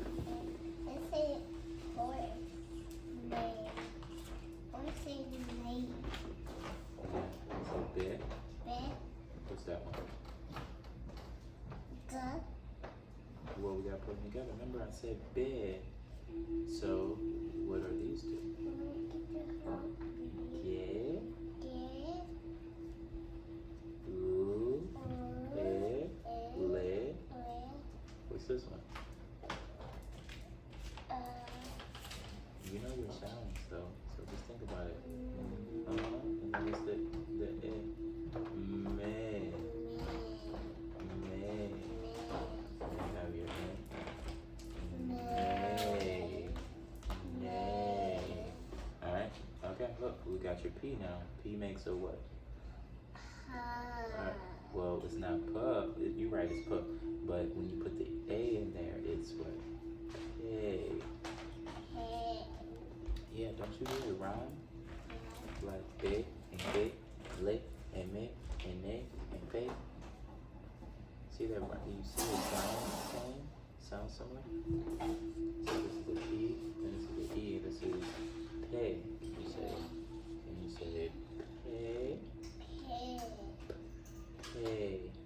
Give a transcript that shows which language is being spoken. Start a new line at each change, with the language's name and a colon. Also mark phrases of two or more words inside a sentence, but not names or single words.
English: Let's say horse. Name. Or say name. Yeah, so be. Be. What's that one? G. Well, we gotta put them together. Remember, I said bed. So, what are these two? Ge, u, e, le. What's this one? You know your sounds, though, so just think about it. And then what's the e? Me. Me. You have your e. Nay. Alright, okay, look, we got your P now. P makes a what? Alright, well, it's not P. You're right, it's P. But when you put the A in there, it's what? Hey. Yeah, don't you hear it rhyme? Like be and ge, le and me and ne and pe. See that? You see it sound similar? So this is the P, and this is the E, this is pe. You say, and you say pe, pe.